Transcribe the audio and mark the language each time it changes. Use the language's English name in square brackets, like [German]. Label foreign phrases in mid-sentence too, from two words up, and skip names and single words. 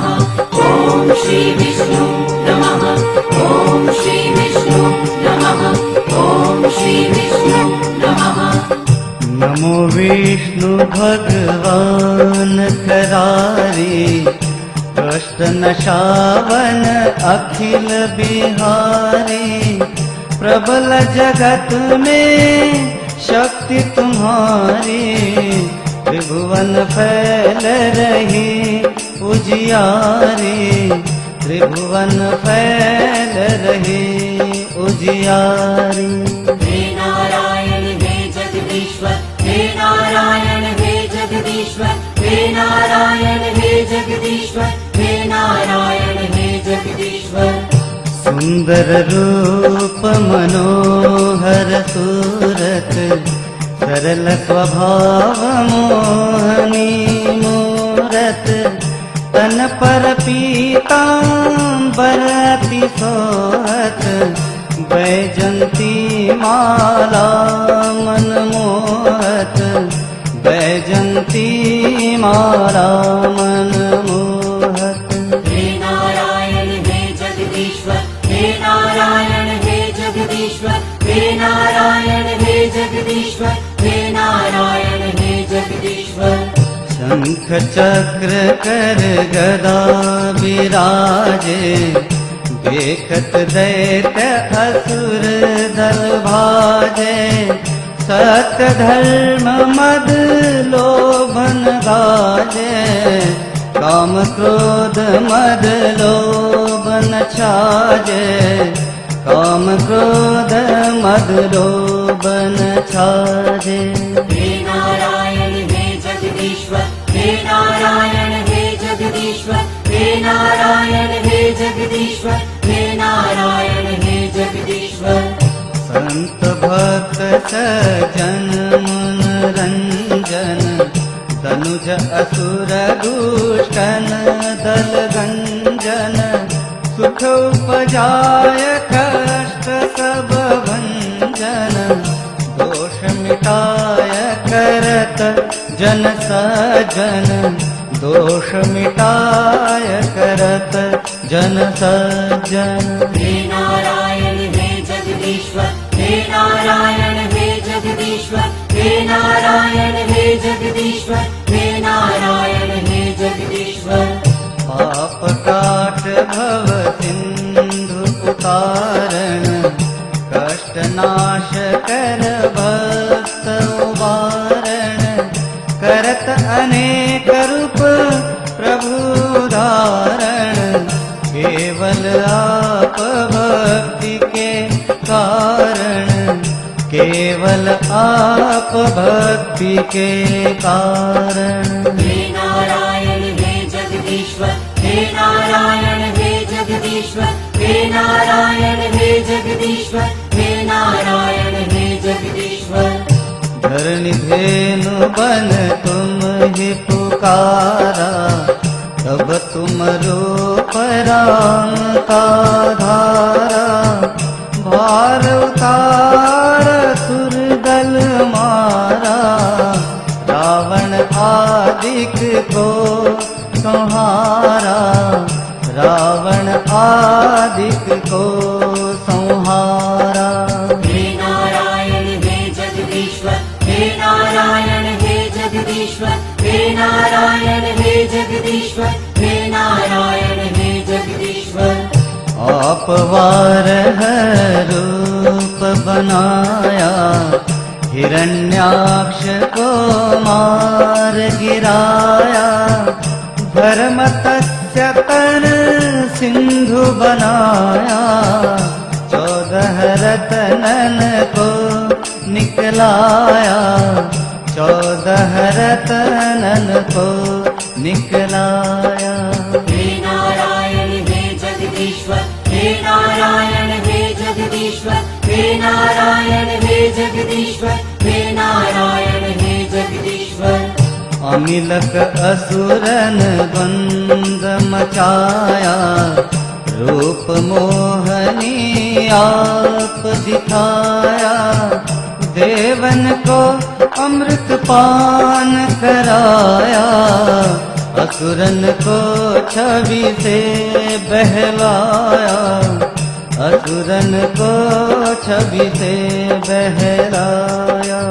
[Sanskrit] ओम श्री विष्णु नमः। ओम श्री विष्णु नमः। ओम श्री विष्णु नमः। [Hindi] नमो विष्णु भगवान करारी, कष्ट नशावन अखिल बिहारी। प्रबल जगत में शक्ति तुम्हारी, त्रिभुवन फैल रही उजियारी। त्रिभुवन फैल रही उजियारी। हे नारायण हे जगदीश्वर, हे नारायण हे जगदीश्वर, हे नारायण हे जगदीश्वर, हे नारायण हे जगदीश्वर। सुंदर रूप मनोहर सूरत, सरल स्वभाव मोहनी मूरत। तन पर पीतांबर अति सोहत, बैजंती माला मन मोहत। बैजंती माला मन मोहत। हे नारायण हे जगदीश्वर, हे नारायण हे जगदीश्वर, हे नारायण हे जगदीश्वर, हे नारायण हे जगदीश्वर। शंख चक्र कर गदा विराजे, देखत दैत्य असुर दल भाजे। सत्य धर्म मद लोभन गाजे, काम क्रोध मद लोभन छाजे। काम क्रोध मद लोभन छाजे। हे नारायण हे जगदीश्वर, हे नारायण हे जगदीश्वर, हे नारायण हे जगदीश्वर, हे नारायण हे जगदीश्वर। संत भक्त सज्जन मुन रंजन, तनुज असुर दुष्टन दल गंजन। सुख उपजाय कष्ट सब भंजन, दोष मिटाय करत जन सज्जन। दोष मिटाय करत जन सज्जन। हे नारायण हे जगदीश्वर, हे नारायण हे जगदीश्वर, हे नारायण हे जगदीश्वर, हे नारायण हे जगदीश्वर। पाप काट भव सिंधु उतारण, कष्ट नाश कर भक्त उबारण। करत अनेक रूप प्रभु धारण, केवल आप भक्ति के कारण। केवल आप भक्ति के कारण। हे नारायण हे जगदीश्वर, हे नारायण हे जगदीश्वर, हे नारायण हे जगदीश्वर, हे नारायण हे जगदीश्वर। धरणी धेनु बन तुम ही पुकारा, तब तुम रूप राम का धारा। भार उतार सुर दल मारा, रावण आदिक को संहारा। रावण आदिक को संहारा। हे नारायण हे जगदीश्वर, हे नारायण हे जगदीश्वर, हे नारायण हे जगदीश्वर, हे नारायण हे जगदीश्वर। आप वारह रूप बनाया, हिरण्याक्ष को मार गिराया। धर्म तस्य तन सिंधु बनाया, 14 रत्नन को निकलाया, 14 रत्नन को निकलाया। हे नारायण हे जगदीश्वर, हे नारायण हे जगदीश्वर, हे नारायण हे जगदीश्वर, हे नारायण हे जगदीश्वर। अमिलक असुरन द्वंद मचाया, रूप मोहनी आप दिखाया, देवन को अमृत पान कराया, असुरन को छवि से बहलाया, असुरन को छवि से बहलाया।